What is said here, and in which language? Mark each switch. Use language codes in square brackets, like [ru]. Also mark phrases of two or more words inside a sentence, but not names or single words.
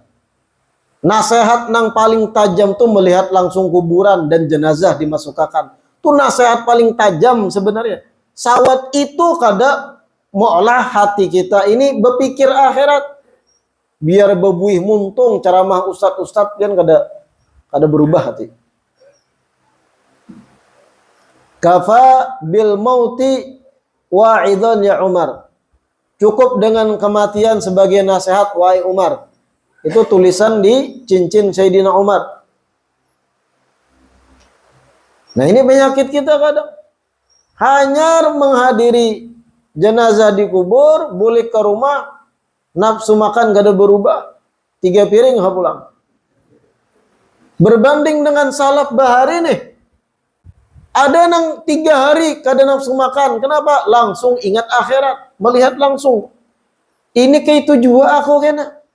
[bjn] Nasihat nang paling tajam tuh melihat langsung kuburan dan jenazah dimasukkan. Itu nasihat paling tajam sebenarnya. Sawat itu kada maulah hati kita ini berpikir akhirat. Biar bebuih muntung ceramah ustad-ustad kan kada berubah hati. [ar] كفى بالموت واعظا يا عمر. [id] Cukup dengan kematian sebagai nasihat wahai Umar. [bjn] Itu tulisan di cincin Sayyidina Umar. Nah ini penyakit kita kadang. Hanya menghadiri jenazah di kubur, boleh ke rumah, nafsu makan kada berubah, 3 piring pulang. Berbanding dengan salaf bahari nih. Ada nang 3 hari kada nafsu makan. Kenapa? Langsung ingat akhirat, melihat langsung. Ini kayak itu juga aku kena.